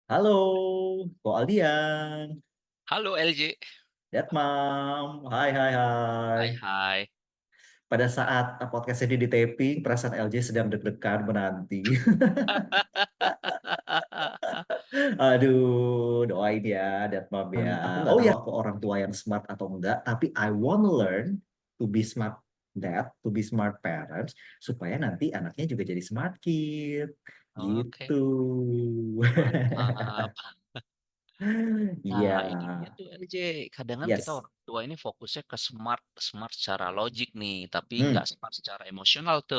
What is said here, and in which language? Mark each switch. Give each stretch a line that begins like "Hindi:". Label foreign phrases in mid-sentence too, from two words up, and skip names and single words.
Indonesian: Halo, Ko Aldian, Halo LJ. Detmam, hai hai hai. Hai hai. Pada saat podcast ini di-taping, perasaan LJ sedang deg-degan menanti. Aduh, doain ya, Detmam ya. Aku nggak Oh tahu. ya, aku orang tua yang smart atau enggak, tapi
English: I wanna learn to be smart dad, to be smart parents,
Indonesian: supaya nanti anaknya juga jadi
English: smart kid.
Indonesian: Gitu. Oke, mantap. Iya, Nah, ini dia tuh LJ. Kadang kan kita yes. orang tua ini fokusnya ke smart, smart secara logik nih, tapi nggak Hmm. smart secara emosional tuh.